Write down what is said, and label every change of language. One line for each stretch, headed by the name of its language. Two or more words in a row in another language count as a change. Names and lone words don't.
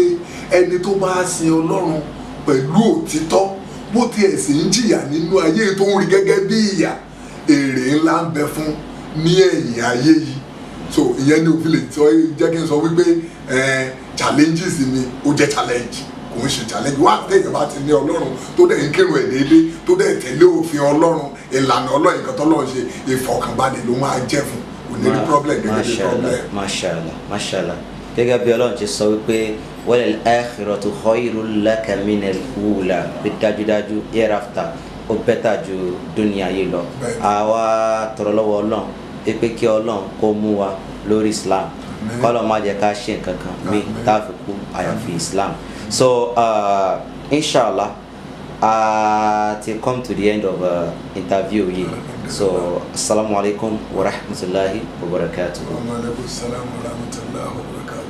Yoruba: ẹni tó bá sin Ọlọ́run pẹ̀lú òtítọ́ bó tiẹ̀ sì ń jìyà nínú ayé tó ń rí gẹ́gẹ́ bí ìyà èrè ńlá ń bẹ fún ní ẹ̀yìn ayé yìí so ìyẹn ni òfin lè sọ jẹ́ kí n sọ wípé challenges mi ó jẹ́ challenge kò ń ṣe challenge wá tẹ̀yìn bá ti ní Ọlọ́run tó dẹ̀ ń kírun ẹ̀ déédéé tó dẹ̀ tẹ̀lé òfin Ọlọ́run ìlànà Ọlọ́run nǹkan tọ́lọ́run ṣe ìfọ̀kànbalẹ̀ ló máa jẹ́ fún kò ní rí problem gẹ́gẹ́ bí problem. mashallah gẹ́gẹ́ bí Ọlọ́run ti sọ wípé
Arabic: وللآخرة خير لك من الأولى
Yoruba: bí dájúdájú hereafter ó bẹ́tà ju dúnìá yìí lọ àwa tọrọ lọ́wọ́ Ọlọ́run pé kí Ọlọ́run kó mú wa lórí Islam kọ́lọ́ má jẹ́ ká ṣe nǹkan kan mí tá a fi kú àyàfi Islam so inshallah
English: to come to the end of interview
Yoruba: yìí so
Arabic: السلام عليكم ورحمة الله وبركاته. وعليكم السلام ورحمة الله وبركاته.